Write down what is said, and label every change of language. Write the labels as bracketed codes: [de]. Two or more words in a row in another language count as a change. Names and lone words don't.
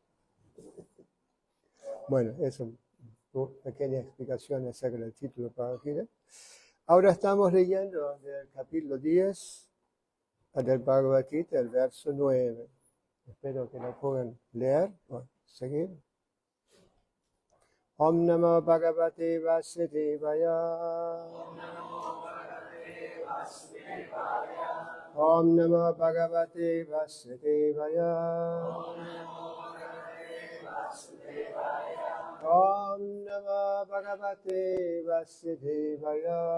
[es] Bueno, eso es una pequeña explicación acerca del título para Gita. Ahora estamos leyendo del capítulo 10 del Bhagavad Gita, el verso 9. Espero que lo puedan leer o seguir. [sa] Om Namo Bhagavate Vasudevaya. Om Namo Bhagavate Vasudevaya. Om Namo Bhagavate Vasudevaya.